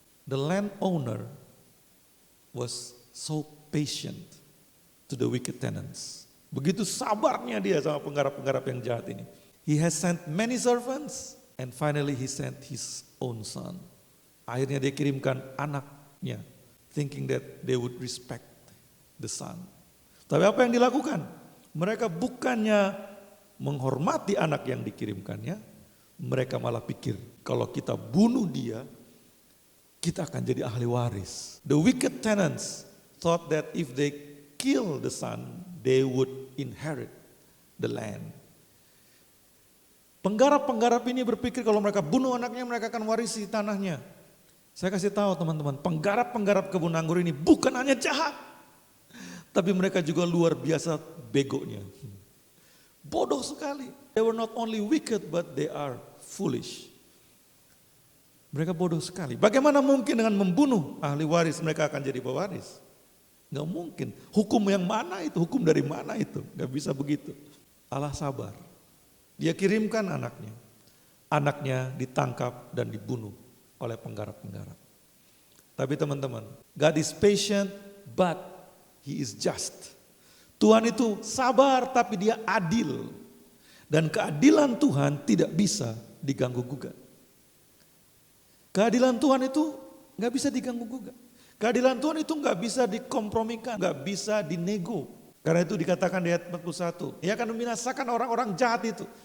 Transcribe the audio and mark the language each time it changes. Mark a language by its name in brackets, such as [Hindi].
[English] The landowner was so patient to the wicked tenants. [Indonesian] Begitu sabarnya dia sama penggarap-penggarap yang jahat ini. [English] He has sent many servants and finally he sent his own son. [Indonesian] Akhirnya dia kirimkan anaknya, [English] thinking that they would respect the son. [Indonesian] Tapi apa yang dilakukan? Mereka bukannya menghormati anak yang dikirimkannya, mereka malah pikir kalau kita bunuh dia, kita akan jadi ahli waris. [English] The wicked tenants thought that if they kill the son, they would inherit the land. [Indonesian] Penggarap-penggarap ini berpikir kalau mereka bunuh anaknya, mereka akan warisi tanahnya. Saya kasih tahu teman-teman, penggarap-penggarap kebun anggur ini bukan hanya jahat, tapi mereka juga luar biasa begonya. Bodoh sekali. [English] They were not only wicked but they are foolish. [Indonesian] Mereka bodoh sekali. Bagaimana mungkin dengan membunuh ahli waris mereka akan jadi pewaris? Gak mungkin. Hukum yang mana itu? Hukum dari mana itu? Gak bisa begitu. Allah sabar. Dia kirimkan anaknya. Anaknya ditangkap dan dibunuh oleh penggarap-penggarap. Tapi teman-teman, [English] God is patient but He is just. [Indonesian] Tuhan itu sabar tapi dia adil. Dan keadilan Tuhan tidak bisa diganggu gugat. Keadilan Tuhan itu gak bisa diganggu gugat. Keadilan Tuhan itu gak bisa dikompromikan, gak bisa dinego. Karena itu dikatakan di ayat 41, ia akan membinasakan orang-orang jahat itu.